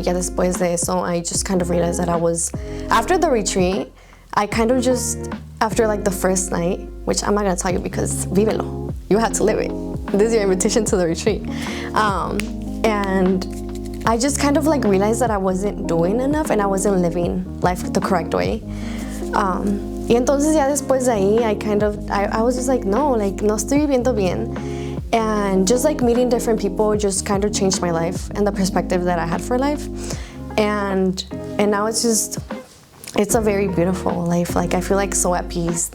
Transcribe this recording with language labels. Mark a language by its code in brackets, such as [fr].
[es] Ya después de eso, [en] I just kind of realized that after the retreat, I kind of just, after like the first night, which I'm not gonna tell you because [es] vívelo, [en] you have to live it. This is your invitation to the retreat. And I just kind of like realized that I wasn't doing enough and I wasn't living life the correct way. [es] Y entonces ya después de ahí, [en] I was just like, [es] no estoy viviendo bien. [en] And just like meeting different people just kind of changed my life and the perspective that I had for life. And now it's a very beautiful life. Like I feel like so at peace.